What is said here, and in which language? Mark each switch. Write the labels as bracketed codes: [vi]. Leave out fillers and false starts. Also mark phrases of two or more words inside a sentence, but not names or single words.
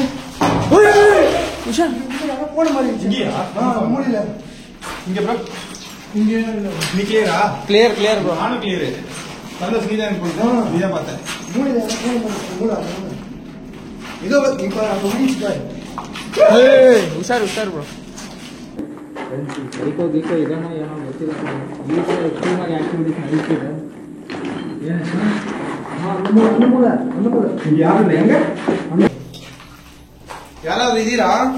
[kn] ಹುಷಾರ್. [ta] இங்க ப்ரோ, இங்க நீ கிளியரா? [en] clear clear bro. [ta] நானும் கிளியர். சந்தோஷ் நீ தான் நீதான் பார்த்தேன். [kn] ಹುಷಾರ್ ಹುಷಾರ್ ಬ್ರೋ. ಸೈಕೋ ಗೀಕೋ ಇದನ್ನ ಏನೋ ಗೊತ್ತಿಲ್ಲ. ಈ ಥರ ಎಕ್ಸ್ಟ್ರೀಮ್ ಆಗಿ ಆಕ್ಟಿವಿಟೀಸ್ ನಡೀತಿದೆ. யாராவது ಇದೀರಾ?